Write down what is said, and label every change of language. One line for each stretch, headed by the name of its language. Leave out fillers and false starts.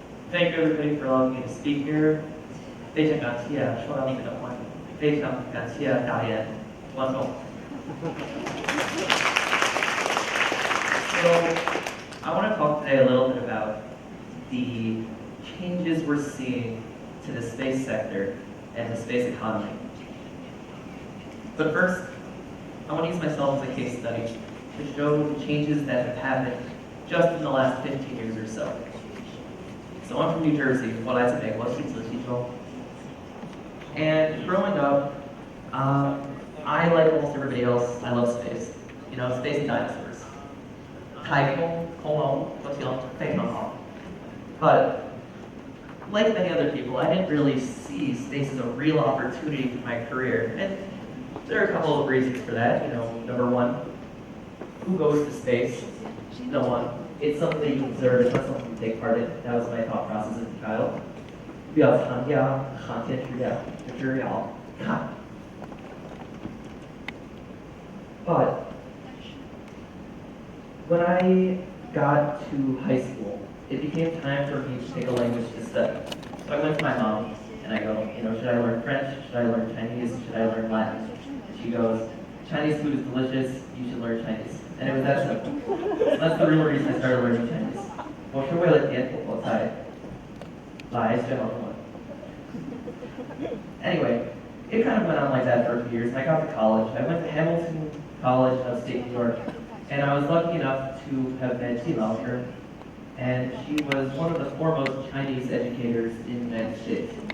English: Thank you everybody for allowing me to speak here.
Chinese: 非常感谢受到你们的欢迎，非常感谢大家观众。
English: So I want to talk today a little bit about the changes we're seeing to the space sector and the space economy. But first, I want to use myself as a case study to show the changes that have happened just in the last 15 years or so. So I'm from New Jersey,
Chinese: 我来自美国新泽西州.
English: And growing up, I, like almost everybody else, I love space. You know, space and dinosaurs.
Chinese: 太空,恐龙,我喜欢非常好.
English: But like many other people, I didn't really see space as a real opportunity for my career. And there are a couple of reasons for that. You know, number one, who goes to space? No one. It's something that you observe, it's not something you take part in. That was my thought process as a child.
Chinese: 不要参加航天实验，只要看。
English: But when I got to high school, it became time for me to take a language to study. So I went to my mom and I go, you know, should I learn French? Should I learn Chinese? Should I learn Latin? She goes, Chinese food is delicious, you should learn Chinese. And it was that simple. So that's the real reason I started learning Chinese.
Chinese: 我是为了填补我才来学好中文.
English: Anyway, it kind of went on like that for a few years, and I got to college. I went to Hamilton College in upstate New York, and I was lucky enough to have met Ji Laoshi, and she was one of the foremost Chinese educators in the United States.